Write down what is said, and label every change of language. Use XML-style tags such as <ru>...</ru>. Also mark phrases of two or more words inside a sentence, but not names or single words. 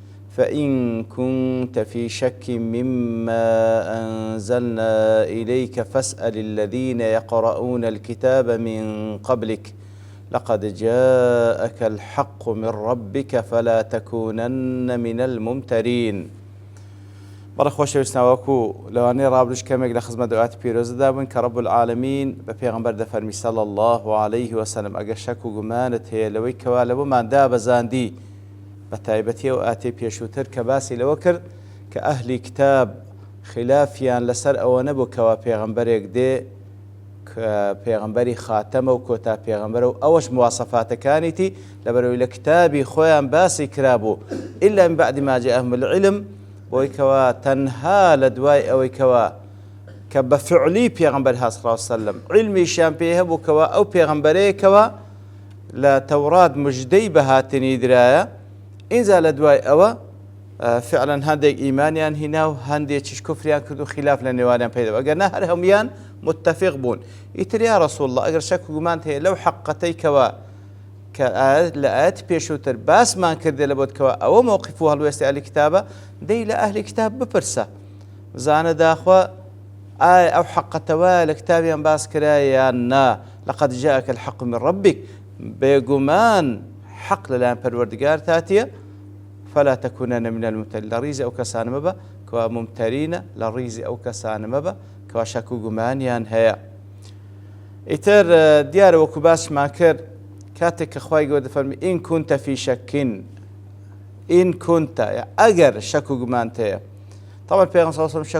<ar>فإن كنت في شك مما أنزلنا إليك فاسأل الذين يقرؤون الكتاب من قبلك لقد جاءك الحق من ربك فلا تكونن من الممترين.</ar> <ckb>بەڕە خۆشەویستناوەکو لەوانەیە ڕابردوش کەمێک لە خزمەت دوعاتی پیرۆزەدا بووین کە</ckb> <ar>رب العالمین</ar> <ckb>بە پێغەمبەر دەفەرمی</ckb> <ar>صلی الله عليه وسلم</ar> <ckb>ئەگەر شەک و گومانت هەیە لەوەی کەوا لەبۆمان دابەزاندی بە تایبەتی و ئاتی پێشووتر کە باسی لەوە کرد کە ئەهلی کتاب خلافیان لەسەر ئەوە نەبوو کەوا پێغەمبەرێک دێ کە پێغەمبەری خاتەمە و کۆتا پێغەمبەرە و ئەوەش مواسەفاتەکانیتی لەبەرەوەی لە کتابی خۆیان باسی کرابوو</ckb> <ar>ئیلا من بعد ما جاءهم العلم</ar> <ckb>بۆی کەوا تەنها لە دوای ئەوەی کەوا کە بە فعلی پێغەمبەر</ckb> <ar>صلی الله علیه وسلم</ar> <ckb>علمیشیان پێ هەبوو کەوا ئەو پێغەمبەرەیەکەوە لە تەورات مژدەی بەهاتنی درایە ئینجا لە دوای ئەوە فعلا هەندێک ئیمانیان هینا و هەندێکیش کوفریان کرد و خلاف لە نێوانیان پەیدا بوو ئەگەرنا هەر هەمویان متفق بوون. ئیتر</ckb> <ar>یا ڕەسوڵ الله</ar> <ckb>ئەگەر شەک و گومانت هەیە لەو حەقەتەی کەوا کە لە ئاەتی پێشووتر باسمان کردێ لە بۆت کەوا ئەوە مووقیف و هەڵوێستی ئەهلی کتابە دەی لە ئەهلی کتاب بپرسە بزانە داخوا ئایا ئەو حەقەتەوە لە کتابیان باس کرایە یان نا.</ckb> <ar>لەقەد جاءك الحق من ربك</ar> <ckb>بێگومان حەق لەلایەن پەروەردگار تاتیە</ckb> <ar>فلا تكونن من الممترين</ar> <ckb>لە ڕیزی ئەو کەسانە مەبە کەوا ممتەرینە لە ڕیزی ئەو کەسانە مەبە کەوا شەک و گومانیان هەیە. ئیتر دیارە وەکو باسمان کرد کاتێک کە خوای گەورە دەفەرمی</ckb> <ar>ئین کونتە فی شەکین ئین کونتە</ar> <ckb>ئەگەر شەک و گومانت هەیە تەڵەن پێغەمبەر</ckb> <ar>صلی الله علیه وسلم</ar> <ckb>شەک</ckb>